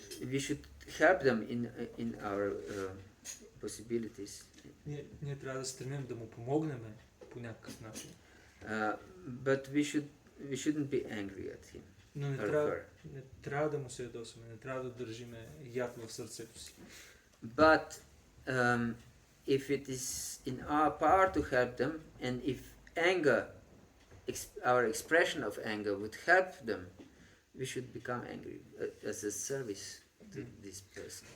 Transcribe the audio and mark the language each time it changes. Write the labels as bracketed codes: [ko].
[en] we should help them in our possibilities. [bg] Ние трябва да стремим да му помогнем по някакъв начин. [en] But we should we shouldn't be angry at him [bg] Но не [en] or [bg] трябва, [en] her. [bg] не трябва да му се ядосваме, не трябва да държиме яд в сърцето си. [en] But if it is in our power to help them, and if anger, our expression of anger would help them, we should become angry as a service to this person.